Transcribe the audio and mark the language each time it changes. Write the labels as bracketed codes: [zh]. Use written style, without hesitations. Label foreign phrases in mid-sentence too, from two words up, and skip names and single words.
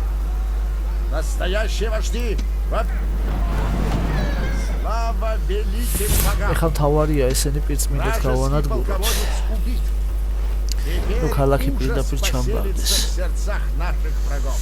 [ru] Настоящие вожди. Слава великим богам. [ka] ეხლა თავარია ესენი პირწმინდად გავანადგუროთ. [ru] Полководец убит. [ka] Ну, ქალაქი [ru] Теперь [ka] პირდაპირ [ru] ужас [ka] ჩამბარდეს. [ru] поселится в сердцах наших врагов.